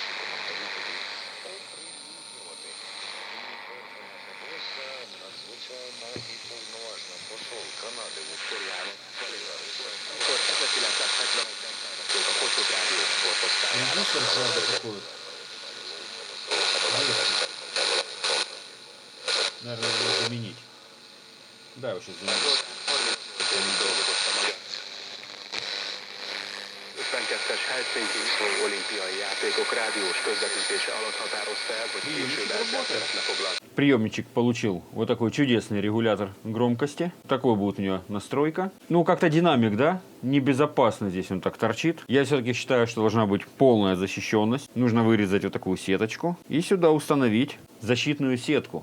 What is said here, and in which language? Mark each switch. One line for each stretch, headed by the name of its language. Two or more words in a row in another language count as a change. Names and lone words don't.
Russian: Резистор, правда, такой. Наверное, надо заменить. Да, его сейчас заменить.
Hungarian: 52-es Helsinki olimpiai játékok rádiós közvetítése alatt határozta el, hogy később ezzel szeretne foglalkozni.
Russian: Приемничек получил вот такой чудесный регулятор громкости. Такой будет у него настройка. Ну, как-то динамик, да? Небезопасно здесь он так торчит. Я все-таки считаю, что должна быть полная защищенность. Нужно вырезать вот такую сеточку и сюда установить защитную сетку.